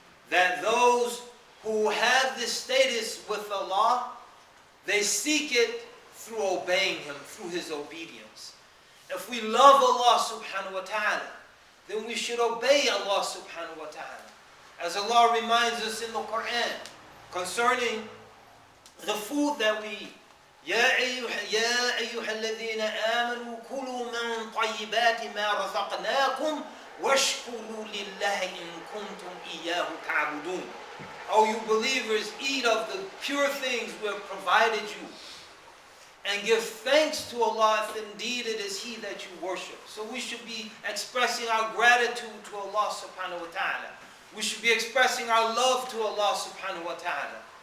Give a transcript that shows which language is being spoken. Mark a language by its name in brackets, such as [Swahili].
[English] That those who have this status with Allah, they seek it through obeying Him, through His obedience. If we love Allah subhanahu wa ta'ala, then we should obey Allah subhanahu wa ta'ala. As Allah reminds us in the Quran concerning the food that we eat. [Arabic] يا أيها الذين آمنوا كلوا من طيبات ما رزقناكم واشكروا لله إن كنتم إياه تعبدون. [English] O you believers, eat of the pure things we have provided you, and give thanks to Allah if indeed it is He that you worship. So we should be expressing our gratitude to Allah subhanahu wa ta'ala. We should be expressing our love to Allah subhanahu wa ta'ala.